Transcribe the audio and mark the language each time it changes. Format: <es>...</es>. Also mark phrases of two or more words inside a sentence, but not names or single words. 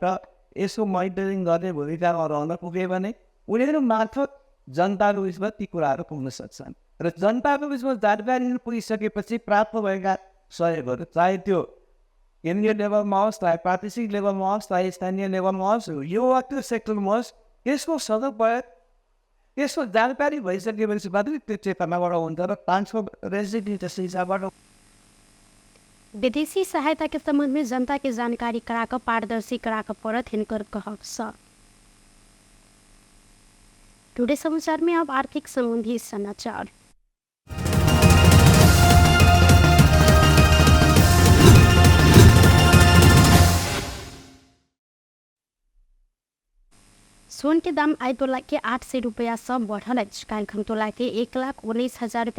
<ne>यसको मोनिटरिङ गर्ने भूमिका रहन पुग्यो भने उनीहरू मार्फत जनताको बिचमा ती कुराहरू पुग्न सक्छन् र जनताको बिचमा जानकारीहरू पुगिसकेपछि प्राप्त भएका सहयोगहरू चाहे त्यो केन्द्रीय लेभलमा होस् चाहे प्रादेशिक लेभलमा होस् चाहे स्थानीय लेभलमा होस् यो वा त्यो सेक्टरमा होस् त्यसको सदुपयोग त्यसको जानकारी भइसकेपछि मात्रै त्यो चेतनाबाट हुन्छ र ट्रान्सफरेन्सी जस्तो हिसाबबाट</ne> <mai>विदेशी सहायता के संबंध में जनता की जानकारी कराकर पारदर्शी कराकर परत हिनकर कहल टुडे समाचार में अब आर्थिक संबंधी समाचार सोन के दाम आई तोला के 800 रुपया से बढ़ल काल्हि तोला के 1,19,000 रुपया</mai>